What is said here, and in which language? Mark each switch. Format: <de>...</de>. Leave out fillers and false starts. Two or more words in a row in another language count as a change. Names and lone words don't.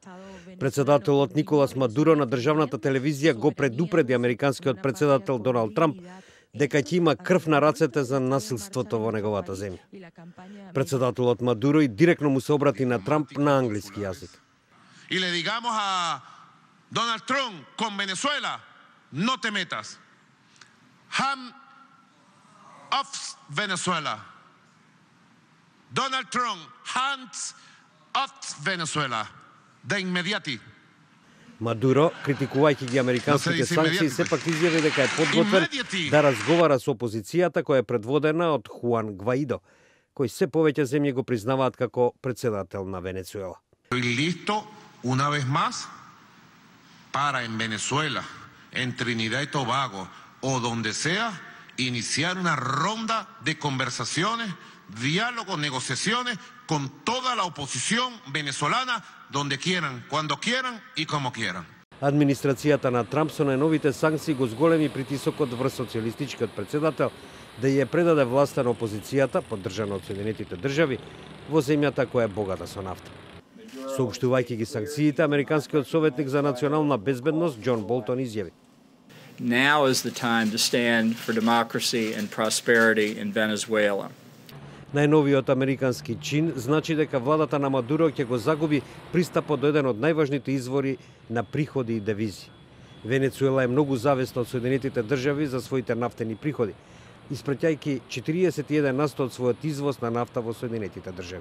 <mk>Председателот Николас Мадуро на државната телевизија го предупреди американскиот председател Доналд Трамп дека ќе има крв на рацете за насилството во неговата земја. Председателот Мадуро и директно му се обрати на Трамп на англиски јазик.</mk> <es>И le digamos a Donald Trump con Venezuela, no te metas.</es> <en>Hand off Venezuela. Donald Trump, hands off Venezuela.</en> <es>De inmediati.</es> <mk>Мадуро, критикувајќи ги американските санкции, сепак изјави дека е подготвен да разговара со опозицијата која е предводена од Хуан Гваидо, кој се повеќе земји го признаваат како председател на Венецуела.</mk> <es>Listo una vez más para en Venezuela, en Trinidad y Tobago o donde sea, iniciar una ronda de conversaciones, diálogo, negociaciones con toda la oposición venezolana, donde quieran, cuando quieran y como quieran.</es> <mk>Администрацијата на Трамп со најновите санкции го зголеми притисокот врз социјалистичкиот председател да ја предаде власта на опозицијата, поддржана од Соединетите држави, во земјата која е богата со нафта. Соопштувајќи ги санкциите, американскиот советник за национална безбедност Џон Болтон изјави:</mk> <en>Now is the time to stand for democracy and prosperity in Venezuela.</en> <mk>Најновиот американски чин значи дека владата на Мадуро ќе го загуби пристапот до еден од најважните извори на приходи и девизи. Венецуела е многу зависна од Соединетите држави за своите нафтени приходи, испраќајќи 41% од својот извоз на нафта во Соединетите држави.</mk>